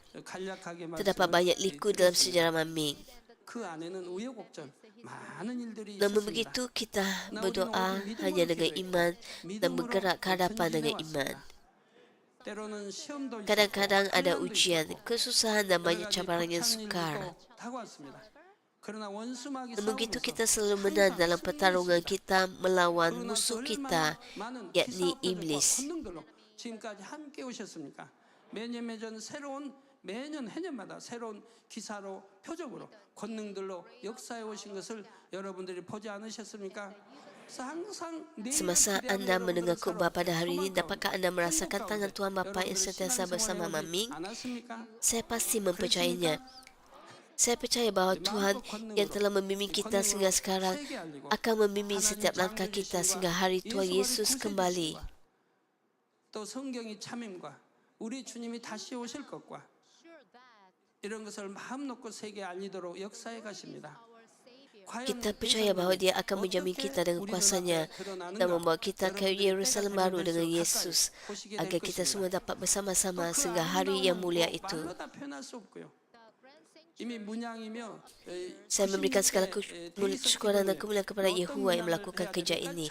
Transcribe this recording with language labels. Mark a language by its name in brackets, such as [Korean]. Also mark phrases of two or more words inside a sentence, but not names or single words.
[Malay] Terdapat banyak liku dalam sejarah Mamin. Namun begitu kita berdoa hanya dengan iman dan bergerak ke hadapan dengan iman. Kadang-kadang ada ujian, kesusahan dan banyak cabaran yang sukar. Namun begitu kita selalu menang dalam pertarungan kita melawan musuh kita, yakni iblis. [Korean] 매년 해년마다 새로운 기사로 표적으로 권능들로 역사해 오신 것을 여러분들이 보지 않으셨습니까? [Malay] Semasa anda mendengar khutbah pada hari ini, dapatkah anda merasakan tangan Tuhan Bapa yang sentiasa bersama Mamin? Saya pasti mempercayainya. Saya percaya bahawa Tuhan yang telah membimbing kita sehingga sekarang akan membimbing setiap langkah kita sehingga hari Tuhan Yesus kembali. [Korean] 또 성경이 참임과 우리 주님이 다시 오실 것과 이런 것을 마음 놓고 세계에 알리도록 역사해 가십니다. [Malay] Kita percaya bahawa dia akan menjamin kita dengan kuasanya dan membawa kita ke Yerusalem baru dengan Yesus agar kita semua dapat bersama-sama sehingga hari yang mulia itu. Saya memberikan segala kesyukuran dan kemuliaan kepada Yahuwah yang melakukan kerja ini.